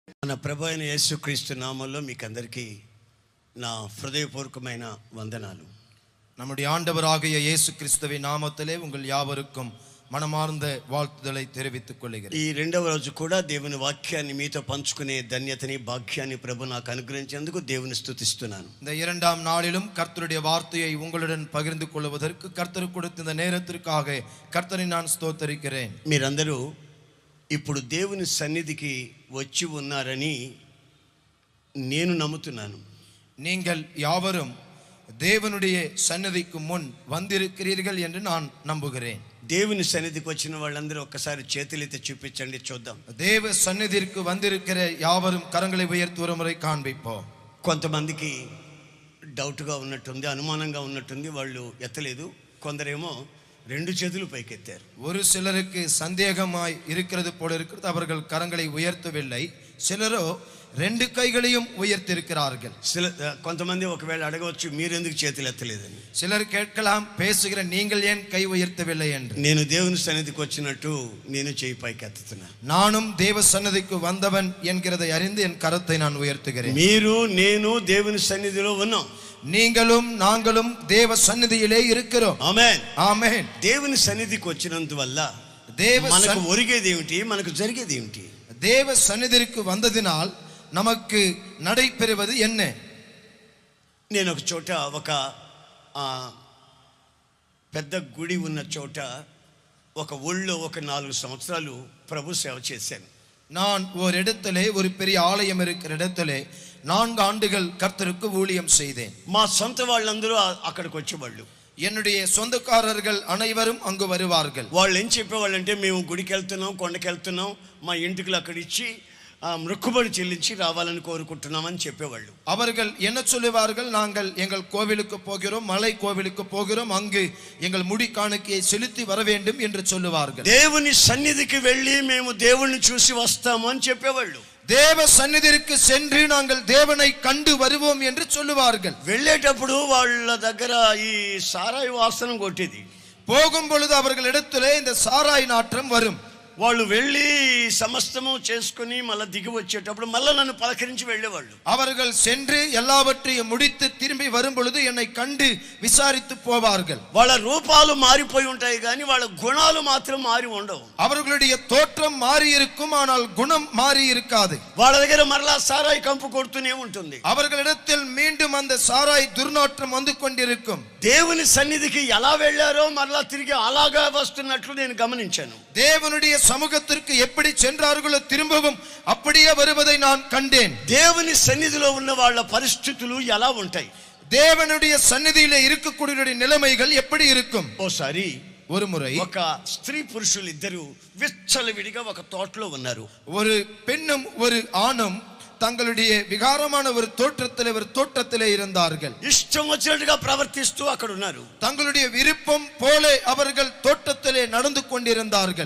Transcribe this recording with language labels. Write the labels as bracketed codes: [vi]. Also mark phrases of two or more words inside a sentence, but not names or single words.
[te] మన ప్రభు అయిన యేసుక్రీస్తు నామములో మీకందరికీ నా హృదయపూర్వకమైన వందనాలు. [ta] நம்முடைய ஆண்டவராகிய இயேசு கிறிஸ்துவின் நாமத்திலே உங்கள் யாவருக்கும் మనమార్ந்த வாழ்த்துதலை தெரிவித்துக் கொள்கிறேன். [te] ఈ రెండవ రోజు కూడా దేవుని వాక్యాన్ని మీతో పంచుకునే ధన్యతని భాగ్యాన్ని ప్రభు నాకు అనుగ్రహించేందుకు దేవుని స్తుతిస్తున్నాను. [ta] இந்த இரண்டாம் நாளிலும் கர்த்தருடைய வார்த்தையை உங்களுடன் பகிர்ந்து கொள்வதற்கு கர்த்தர் கொடுத்த இந்த நேரத்திற்காக கர்த்தரை நான் ஸ்தோத்திரிக்கிறேன். [te] మీరందరూ ఇప్పుడు దేవుని సన్నిధికి వచ్చి ఉన్నారని నేను నమ్ముతున్నాను. [ta] நீங்கள் யாவரும் தேவனுடைய சந்நிதிக்கு முன் வந்திருக்கிறீர்கள் என்று நான் நம்புகிறேன். [te] దేవుని సన్నిధికి వచ్చిన వాళ్ళందరూ ఒక్కసారి చేతులెత్తి చూపించండి, చూద్దాం. [ta] தேவ சந்நிதிக்கு வந்திருக்கிற யாவரும் கரங்களை உயர்த்தி ஒரு முறை காண்பிப்போம். [te] కొంతమందికి డౌట్గా ఉన్నట్టుంది, అనుమానంగా ఉన్నట్టుంది, వాళ్ళు ఎత్తలేదు. కొందరేమో రెండు చేతులు పైకెత్తారు. [ta] ஒரு சிலருக்கு சந்தேகமாய் இருக்கிறது போல இருக்கிறது, அவர்கள் கரங்களை உயர்த்தவில்லை. சிலரோ రెండు கைகளையும் உயர்த்திருக்கிறார்கள். [te] కొంతమంది ఒకవేళ అడగవచ్చు, మీరెందుకు చేతులు ఎత్తలేదని. [ta] சிலர் கேட்கலாம், பேசுகிற நீங்கள் ஏன் கை உயர்த்தவில்லை என்று. [te] నేను దేవుని సన్నిధికి వచ్చినట్టు నేను చేయి పైకి ఎత్తుతున్నా. [ta] நானும் தேவ சந்நிதிக்கு வந்தவன் என்கிறதை அறிந்து என் கரத்தை நான் உயர்த்துகிறேன். [te] మీరు నేను దేవుని సన్నిధిలో ఉన్నాం. [ta] நீங்களும் நாங்களும் தேவ சந்நிதியிலே இருக்கிறோம். [te] ఆమేన్ ఆమేన్. దేవుని సన్నిధికి వచ్చినందువల్ల మనకు ఒరిగేది ఏమిటి, మనకు జరిగేది ఏమిటి? [ta] தேவ சந்நிதிக்கு வந்ததினால் நமக்கு நடைபெறுவது என்ன? [te] నేను ఒక చోట, ఒక పెద్ద గుడి ఉన్న చోట, ఒక ఊళ్ళో ఒక 4 సంవత్సరాలు ప్రభు సేవ చేశాను. [ta] நான் ஒரு இடத்திலே, ஒரு பெரிய ஆலயம் இருக்கிற இடத்திலே 4 ஆண்டுகள் கர்த்தருக்கு ஊழியம் செய்தேன். [te] మా సొంత వాళ్ళందరూ అక్కడికి వచ్చేవాళ్ళు. [ta] என்னுடைய சொந்தக்காரர்கள் அனைவரும் அங்கு வருவார்கள். [te] వాళ్ళు ఏం చెప్పేవాళ్ళంటే, మేము గుడికి వెళ్తున్నాం, కొండకి వెళ్తున్నాం, మా ఇంటికి అక్కడ ఇచ్చి మొక్కుబడి చెల్లించి రావాలని కోరుకుంటున్నామని చెప్పేవాళ్ళు. [ta] அவர்கள் என்ன சொல்லுவார்கள், நாங்கள் எங்கள் கோவிலுக்கு போகிறோம், மலை கோவிலுக்கு போகிறோம், அங்கு எங்கள் முடி காணிக்கையை செலுத்தி வர வேண்டும் என்று சொல்லுவார்கள். [te] దేవుని సన్నిధికి వెళ్ళి మేము దేవుణ్ణి చూసి వస్తాము అని చెప్పేవాళ్ళు. [ta] தேவ சந்நிதிக்கு சென்று நாங்கள் தேவனை கண்டு வருவோம் என்று சொல்லுவார்கள். [te] వెళ్ళేటప్పుడు వాళ్ళ దగ్గర ఈ సారాయి వాసన కొట్టేది. [ta] போகும் பொழுது அவர்களிடத்திலே இந்த சாராய் நாற்றம் வரும். [te] వాళ్ళు వెళ్ళి సమస్తము చేసుకుని మళ్ళీ దిగి వచ్చేటప్పుడు మళ్ళీ నన్ను పలకరించి వెళ్ళేవాళ్ళు. [ta] அவர்கள் சென்று எல்லாவற்றையும் முடித்து திரும்பி வரும் பொழுது என்னை கண்டு விசாரித்து போவார்கள். [te] వాళ్ళ రూపాలు మారిపోయి ఉంటాయి కానీ వాళ్ళ గుణాలు మాత్రం మారి ఉండవు. [ta] அவர்களுடைய தோற்றம் மாறி இருக்கும், ஆனால் குணம் மாறி இருக்காது. [te] వాళ్ళ దగ్గర మరలా సారాయి కంపు కొడుతూనే ఉంటుంది. [ta] அவர்களிடத்தில் மீண்டும் அந்த சாராய் துர்நாற்றம் வந்து கொண்டிருக்கும். [te] దేవుని సన్నిధికి ఎలా వెళ్ళారో మరలా తిరిగి అలాగా వస్తున్నట్లు నేను గమనించాను. [ta] தேவனுடைய சமூகத்திற்கு எப்படி சென்றார்களோ திரும்பவும் அப்படியே வருவதை நான் கண்டேன். [te] దేవుని సన్నిధిలో ఉన్న వాళ్ళ పరిస్థితులు ఎలా ఉంటాయి, [ta] தேவனுடைய சந்நிதியிலே இருக்கக்கூடிய நிலைமைகள் எப்படி இருக்கும்? [te] ఓసారి [ta] ஒரு முறை [te] ఒక స్త్రీ పురుషులు ఇద్దరు విచ్చలవిడిగా ఒక తోటలో ఉన్నారు. [ta] ஒரு பெண்ணும் ஒரு ஆணும் தங்களுடைய விகாரமான ஒரு தோட்டத்திலே இருந்தார்கள். [te] ఇష్టం వచ్చినట్టుగా ప్రవర్తిస్తూ అక్కడ ఉన్నారు. [ta] தங்களுடைய விருப்பம் போல அவர்கள் தோட்டத்திலே நடந்து கொண்டிருந்தார்கள்.